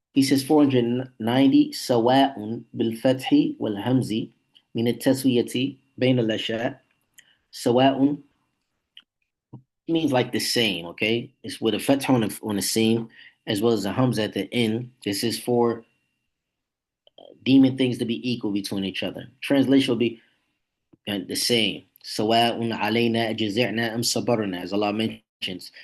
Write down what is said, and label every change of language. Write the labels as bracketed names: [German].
[English] He says 490 [Arabic] سواء بالفتح والهمز من التسوية بين الأشياء. [English] سواء means like the same, okay? It's with a fath on the same as well as a hums at the end. This is for deeming things to be equal between each other. Translation will be the same. [Arabic] سواء علينا جزعنا أم صبرنا, [English] as Allah mentions.